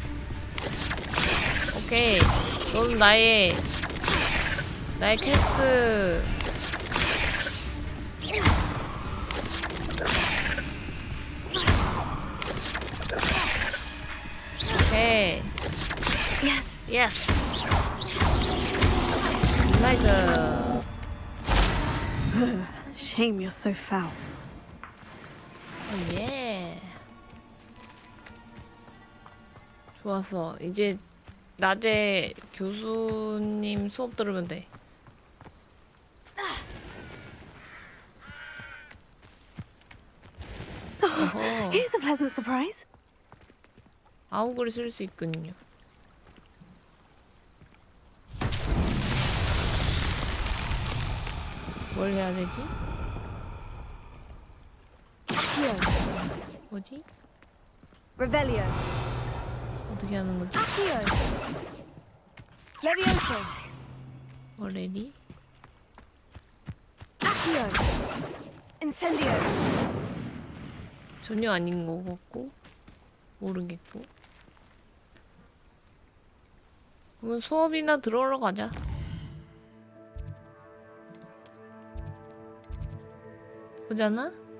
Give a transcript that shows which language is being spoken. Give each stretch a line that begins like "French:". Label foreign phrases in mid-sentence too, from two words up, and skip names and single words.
Korean: 오케이. 넌 나의 퀘스트. 오케이.
English: Yes. Nice. Shame you're so foul.
Korean: 예. 좋았어. 이제 낮에 교수님 수업 들으면 돼.
English: Here's a pleasant surprise.
Korean: 아우글을 쓸 수 있군요. 뭘 해야 되지? 뭐지? Revelio. 어떻게 하는 거지? Levioso. 어레리? Accio. Incendio. 전혀 아닌 거 같고 모르겠고. 그러면 수업이나 들어오러 가자. 이거잖아?